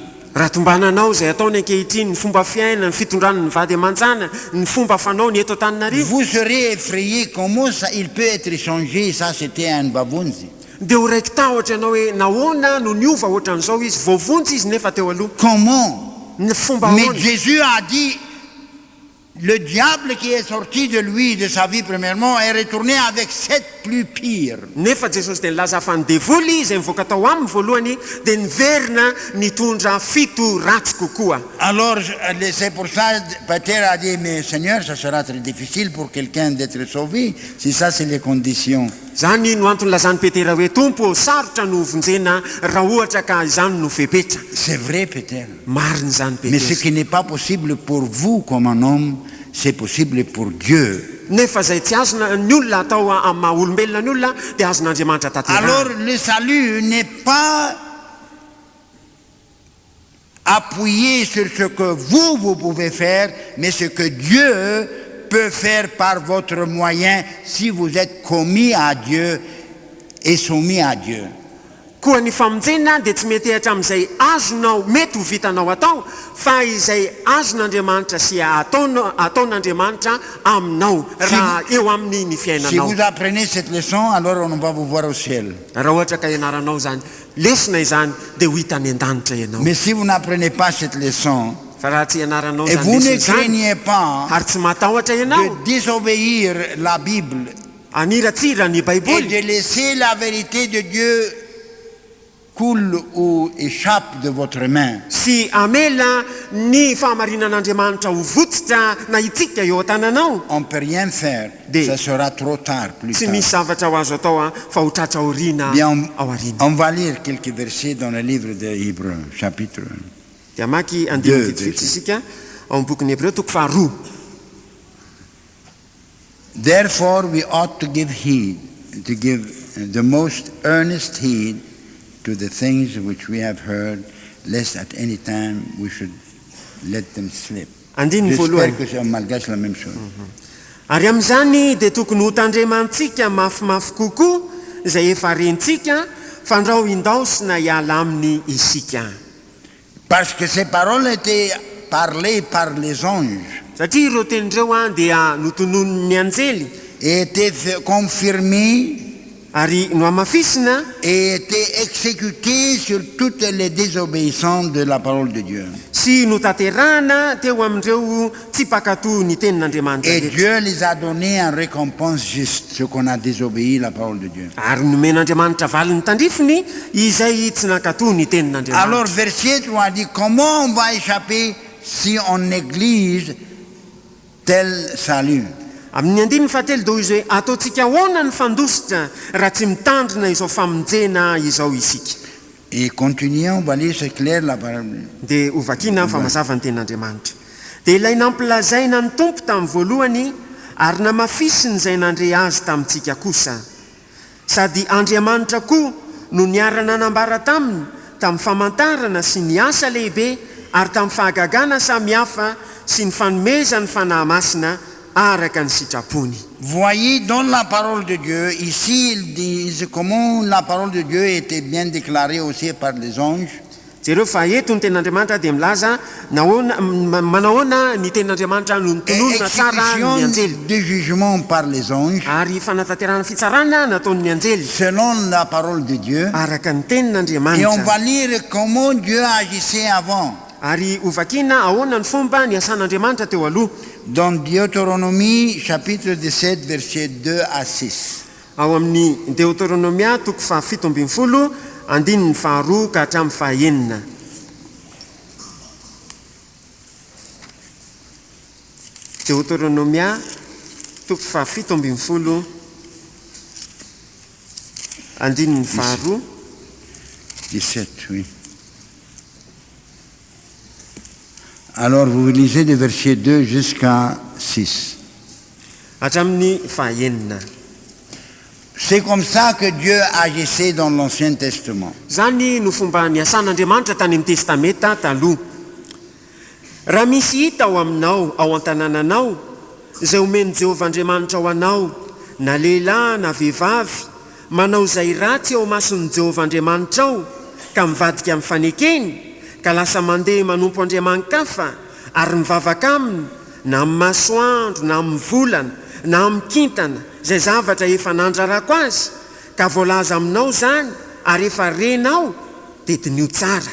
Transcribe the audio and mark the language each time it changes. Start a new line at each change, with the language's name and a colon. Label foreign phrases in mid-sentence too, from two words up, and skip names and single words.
Malagasy: raha tombananao izay ataony ankehitriny ny fomba fiaina ny fitondrany ny vady aman-jana ny fomba fanao ny eto Antananarivo
French: vous serez effrayé comment ça, il peut être changé. Ça, c'était un babunzi.
Malagasy: dia ho raiky tahotra ianao hoe nahoana no niova ohatran'izao izy voavonjy izy nefa teo aloha
French: Comment?
Malagasy: ny fomba
French: Mais
Malagasy: ahoana
French: Jésus a dit, le diable qui est sorti de lui, de sa vie premièrement, est retourné avec 7 plus pires.
Malagasy: nefa jesosy dia nilaza fa ny devoly izay mivoaka tao aminy voalohany dia niverina nitondra fito ratsy kokoa
French: Alors, c'est pour ça, Peter a dit, mais Seigneur, ça sera très difficile pour quelqu'un d'être sauvé, si ça, c'est les conditions.
Malagasy: zany no antony lazany petera hoe tompo sarotra no vonjena raha ohatra ka izany no fepetra
French: C'est vrai, Peter.
Malagasy: mariny zany
French: Mais ce
Malagasy: petera
French: qui n'est pas possible pour vous comme un homme, c'est possible pour Dieu.
Malagasy: nefa zay tsy azona ny olona atao amin'ny maha olombelona ny olona dia azon'andriamanitra tanterahana
French: Alors, le salut n'est pas appuyé sur ce que vous pouvez faire, mais ce que Dieu peut faire par votre moyen si vous êtes commis à Dieu et soumis à Dieu.
Malagasy: koa ny famonjena dia tsy mety ahatra amin'izay azonao mety ho vitanao atao fa izay azon'andriamanitra sy ataon'andriamanitra aminao raha eo amin'ny ny
French: Si
Malagasy: fiainanao
French: vous apprenez cette leçon, alors on va vous voir au ciel.
Malagasy: raha ohatra ka ianaranao zany lesona izany dia ho hitany an-danitra ianao
French: Mais si vous n'apprenez pas cette leçon,
Malagasy: fa raha tsy ianaranao
French: et vous
Malagasy: zany
French: ne
Malagasy: lesona izany
French: craignez pas
Malagasy: ary tsy matahotra ianao
French: de désobéir la Bible
Malagasy: anirantsira ny
French: et
Malagasy: baiboly
French: de laisser la vérité de Dieu coule ou échappe de votre main,
Malagasy: sy amela ny fahamarinan'andriamanitra ho votsitra na itsika eo an-tananao
French: on ne peut rien faire. Des- Ça sera trop tard, plus
Malagasy: tsy
French: tard.
Malagasy: misy zavatra ho azo atao fa ho tratra aoriana
French: Bien,
Malagasy: ao arina
French: on va lire quelques versets dans le livre de Hébreux, chapitre 1.
Malagasy: dia maky andiny
French: Deux,
Malagasy: vitsivitsy isika ao amin'ny bokin'ny Hebreo toko faharoa
English: Therefore we ought to give the most earnest heed to the things which we have heard, lest at any time we should let them slip.
Malagasy: andiny
French: J'espère
Malagasy: voalohany
French: que c'est en malgache la même chose.
Malagasy: ary amin'izany dia tokony ho tandremantsika mafimafy kokoa izay efa rentsika fandrao indaosina hiala aminy isika
French: Parce que ces paroles étaient parlées par les anges
Malagasy: satria ireo tenindreo dia notonon'ny anjely
French: et étaient confirmées
Malagasy: ary no amafisina
French: et étaient exécutées sur toutes les désobéissants de la parole de Dieu.
Malagasy: sy notanterahana teo amindreo tsy pakato ny tenin'andriamanitra
French: Et
Malagasy: rehetra.
French: Dieu les a donné en récompense juste, ceux qu'on a désobéi la parole de Dieu.
Malagasy: ary nomen'andriamanitra valiny tandrifiny izay tsy nakato ny tenin'andriamanitra
French: Alors, verset 3 dit, comment on va échapper si on néglige tel salut?
Malagasy: amin'ny andininy fahatelo do izy hoe ataontsika ahoana ny fandositra raha tsy mitandrina izao famonjena izao isika
French: Et continuons, on va lire, c'est clair la parole.
Malagasy: dia ho vakina fa mazava ny tenin'andriamanitra dia ilay nampilazaina ny tompo tamin'ny voalohany ary namafisiny izay nandre azy tamintsika kosa sady andriamanitra koa no niarana nambara taminy tamin'ny famantarana sy ny asa lehibe ary tamin'ny fahagagana samihafa sy ny fanomeza ny fanahy masina araka ny sitrapony.
French: Voyez dans la parole de Dieu, ici ils disent comment la parole de Dieu était bien déclarée aussi par les anges.
Malagasy: Jereo fa eto ny ten'Andriamanitra dia milaza manahoana ny ten'Andriamanitra no nitononona tsara ny anjely
French: de jugement par les anges,
Malagasy: ary fanatanterahana fitsarana nataon'ny anjely
French: selon la parole de Dieu.
Malagasy: araka ny
French: Et on
Malagasy: tenin'Andriamanitra.
French: va lire comment Dieu agissait avant.
Malagasy: Ary ovakina ahoana ny fomba ny asan'Andriamanitra teo aloha
French: Dans Deutéronomie, chapitre 17, versets 2 à 6.
Malagasy: ao amin'ny Deutéronomia toko fahafito ambin'ny folo andininy faharoa ka hatramin'ny fahaenina. Deutéronomia toko fahafito ambin'ny folo andininy faharoa 17,
French: oui. Alors vous lisez de verset 2 jusqu'à 6.
Malagasy: hatramin'ny fahaenina.
French: C'est comme ça que Dieu agissait dans l'Ancien Testament.
Malagasy: Zany no fomba niasan'Andriamanitra tany amin'ny testameta taloha. Raha misy hita ao aminao ao an-tanànanao izay omeny Jehovah Andriamanitra ao anao, na lehilahy na vehivavy, manao izay ratsy ao mason'ny Jehovah Andriamanitra ao ka mivadika amin'ny fanekeny ka lasa mandeha manompo andriaman-kafa ary mivavaka aminy na amin'ny masoandro na amin'ny volana na amin'ny kintana izay zavatra efa nandrarako azy ka voalaza aminao zany ary efa renao dia dinio tsara.